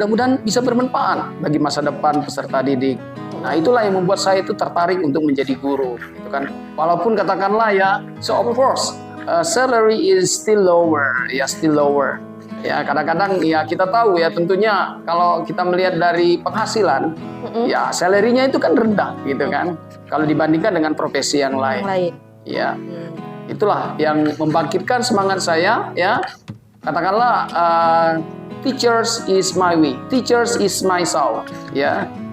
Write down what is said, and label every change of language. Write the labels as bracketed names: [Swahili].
[Indonesian] Mudah-mudahan bisa bermanfaat bagi masa depan peserta didik. Nah, itulah yang membuat saya itu tertarik untuk menjadi guru gitu kan. Walaupun katakanlah [English] ya, so of course salary is still lower ya, still lower. [Indonesian] Ya kadang-kadang ya kita tahu ya tentunya kalau kita melihat dari penghasilan ya salary-nya itu kan rendah gitu kan kalau dibandingkan dengan profesi yang lain. Ya itulah yang membangkitkan semangat saya ya, katakanlah [English] teachers is my way, teachers is my soul [Indonesian] ya.